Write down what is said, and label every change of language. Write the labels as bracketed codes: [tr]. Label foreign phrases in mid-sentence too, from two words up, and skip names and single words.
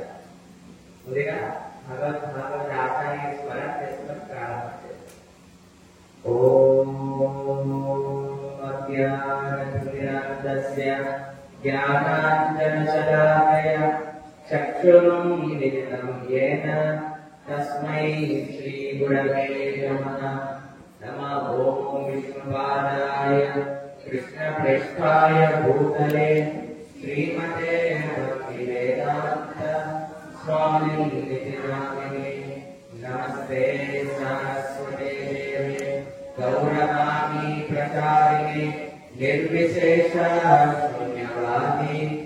[te] ముందుగా భగవద్ ఆచార్య స్మరణ చేసుకొని ప్రారంభం చేద్దాం. [sa] ఓం అజ్ఞానతిమిరాంధస్య జ్ఞానాంజనశలాకయ చక్షురున్మిలితం యేన తస్మై శ్రీ గురవే నమః. నమః ఓం విష్ణుపాదాయ कृष्णप्रेष्ठाय भूतले श्रीमते भक्तिवेदान्त स्वामिनिधि नामिने नमस्ते सरस्वते देवे गौरवाणी प्रचारिणे निर्विशेष शून्यवादी